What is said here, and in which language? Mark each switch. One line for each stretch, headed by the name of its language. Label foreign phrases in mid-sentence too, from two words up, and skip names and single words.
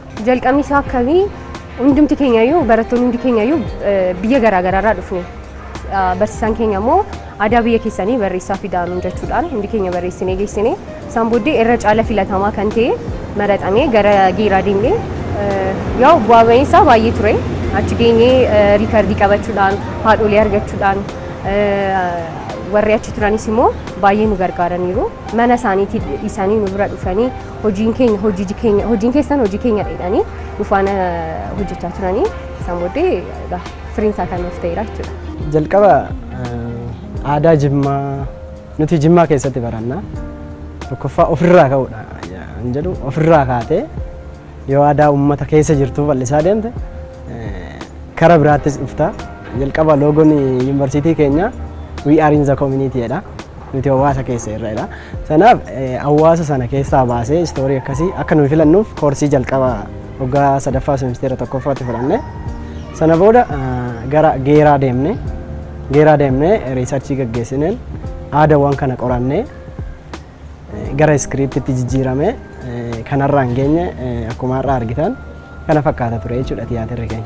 Oromo: Jalqabni isaa akkamii hundumti keenyayyuu barattoonni hundi keenyayyuu biyya garaagaraarraa dhufne barsiisaan keenya immoo aadaa biyya keessanii barreessaa fidaanuun jechuudhaan hundi keenya barreessinee geessinee isaan booddee irra caala filatamaa kan ta'e maraxamee gara geeraa deemnee ያው ቧበይሳ ባየ ቱሬ አችገኝ ሪከርድ ይቀበቹዳን ሃዶሊ ያርገቹዳን warri turanis immoo baay'ee nu gargaaraniiru mana isaaniitti isaanii nu bira dhufanii hojiin keessan hojii keenya jedhanii dhufana hojjechaa turanii isaan booddee firiinsaa kan nuuf ta'eera jechuudha. Jalqaba aadaa Jimmaa nuti Jimmaa keessatti baranna tokkoffaa ofirraa ka'uudha hin jedhu ofirraa kaatee yoo aadaa uummata keessa jirtu bal'isaa deemte kara biraattis dhufta. Jalqaba loogoon yuunivarsiitii keenya
English: we are in the community
Oromo: jedha nuti hawaasa keessa irra sanaaf hawaasa sana keessaa baasee istoorii akkasii akka nuyi filannuuf koorsii jalqaba waggaa sadaffaa semesteera tokkoffaatti fudhanne sana booda gara geeraa deemne riisarchii gaggeessineen aadaawwan kana qorannee gara iskiriiptitti jijjiirame kanarraan geenye akkuma har'a argitan kana fakkaata ture jechuudha tiyaatirri keenya.